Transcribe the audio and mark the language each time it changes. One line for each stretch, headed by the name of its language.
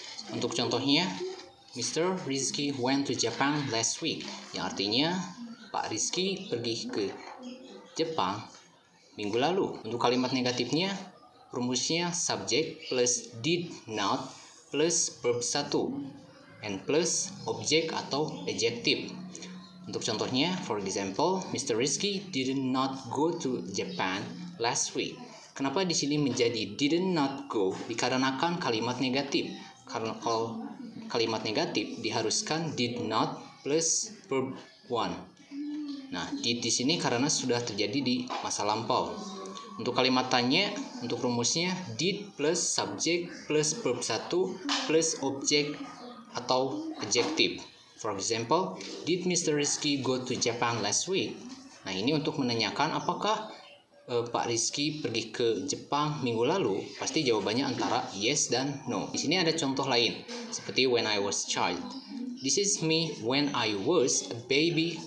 Indonesian: Untuk contohnya,
English: Mr. Rizky went to Japan last week,
Indonesian: yang artinya Pak Rizky pergi ke Jepang minggu lalu. Untuk kalimat negatifnya, rumusnya subjek plus did not plus verb 1 and plus objek atau adjective. Untuk contohnya,
English: for example, Mr. Rizky did not go to Japan last week.
Indonesian: Kenapa di sini menjadi did not go? Dikarenakan kalimat negatif. Karena kalau kalimat negatif diharuskan did not plus verb 1. Nah, di sini karena sudah terjadi di masa lampau. Untuk kalimat tanya, untuk rumusnya did plus subjek plus verb 1 plus objek atau adjective.
English: For example, did Mr. Rizky go to Japan last week?
Indonesian: Nah, ini untuk menanyakan apakah Pak Rizky pergi ke Jepang minggu lalu. Pasti jawabannya antara yes dan no. Di sini ada contoh lain, seperti
English: when I was child. This is me when I was a baby.